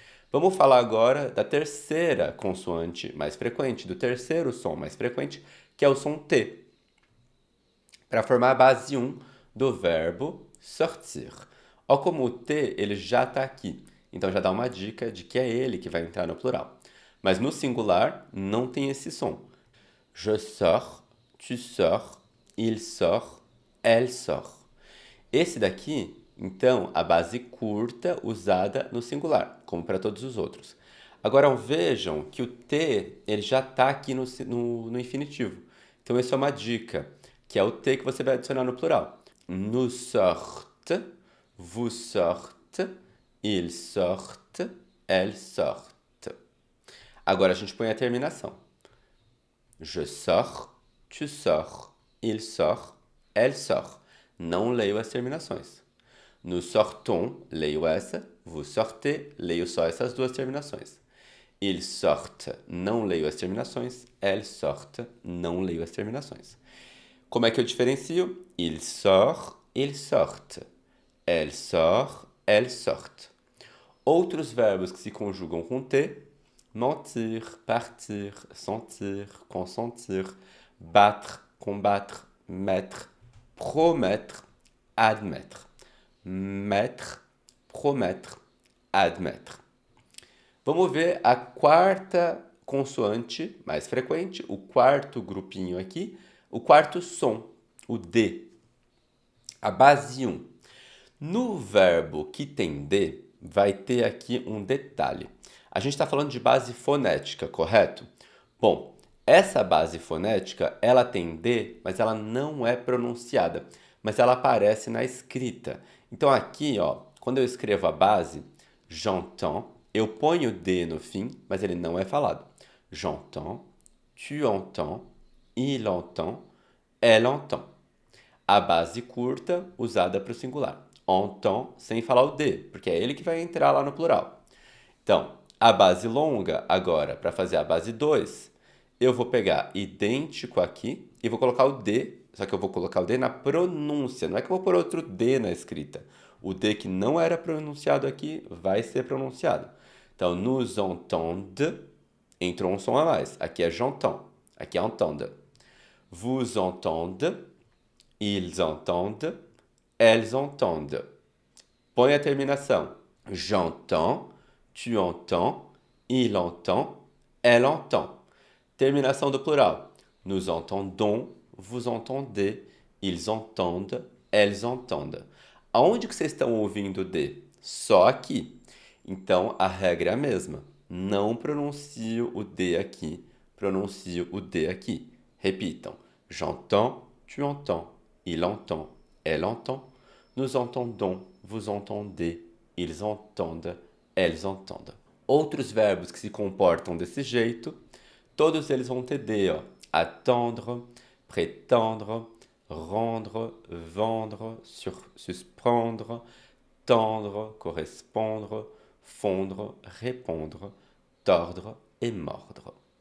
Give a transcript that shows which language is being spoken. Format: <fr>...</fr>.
<pt>Vamos falar agora da terceira consoante mais frequente, do terceiro som mais frequente, que é o som T, para formar a base 1 do verbo sortir. Olha como o T ele já está aqui, então já dá uma dica de que é ele que vai entrar no plural. Mas no singular não tem esse som.</pt> <fr>Je sors, tu sors, il sort, elle sort.</fr> <pt>Esse daqui, então, a base curta usada no singular, como para todos os outros. Agora vejam que o T ele já está aqui no infinitivo. Então, essa é uma dica, que é o T que você vai adicionar no plural.</pt> <fr>Nous sortent, vous sortes, ils sortent, elles sortent.</fr> <pt>Agora a gente põe a terminação.</pt> <fr>Je sors, tu sors, il sort, elle sort.</fr> <pt>Não leio as terminações.</pt> <fr>Nous sortons,</fr> <pt>leio essa.</pt> <fr>Vous sortez,</fr> <pt>leio só essas duas terminações.</pt> <fr>Ils sortent,</fr> <pt>não leio as terminações.</pt> <fr>Elles sortent,</fr> <pt>não leio as terminações. Como é que eu diferencio?</pt> <fr>Il sort, ils sortent. Elle sort, elles sortent.</fr> <pt>Outros verbos que se conjugam com T: mentir, partir, sentir, consentir, battre, combattre, mettre, promettre, admettre.</pt> <fr>Mettre, promettre, admettre.</fr> <pt>Vamos ver a quarta consoante mais frequente, o quarto grupinho aqui, o quarto som, o D. A base 1. No verbo que tem D, vai ter aqui um detalhe. A gente está falando de base fonética, correto? Bom, essa base fonética, ela tem D, mas ela não é pronunciada, mas ela aparece na escrita. Então aqui, ó, quando eu escrevo a base, j'entends, eu ponho D no fim, mas ele não é falado.</pt> <fr>J'entends, tu entends, il entend, elle entend.</fr> <pt>A base curta usada para o singular. Entend sem falar o D, porque é ele que vai entrar lá no plural. Então, a base longa, agora, para fazer a base 2, eu vou pegar idêntico aqui e vou colocar o D, só que eu vou colocar o D na pronúncia, não é que eu vou pôr outro D na escrita. O D que não era pronunciado aqui vai ser pronunciado. Então,</pt> <fr>nous entendez,</fr> <pt>entrou um som a mais. Aqui é j'entends, aqui é entende.</pt> <fr>Vous entendez, ils entendent, elles entendent.</fr> <pt>Põe a terminação.</pt> <fr>J'entends, tu entends, il entend, elle entend.</fr> <pt>Terminação do plural.</pt> <fr>Nous entendons, vous entendez, ils entendent, elles entendent.</fr> <pt>Aonde que vocês estão ouvindo D? Só aqui. Então, a regra é a mesma. Não pronuncio o D aqui, pronuncio o D aqui. Repitam.</pt> <fr>J'entends, tu entends, il entend, elle entend. Nous entendons, vous entendez, ils entendent, elles entendent.</fr> <pt>Outros verbos que se comportam desse jeito, todos eles vão ter D, ó.</pt> <fr>Attendre, prétendre, rendre, vendre, suspendre, tendre, correspondre, fondre, répondre, tordre e mordre.</fr>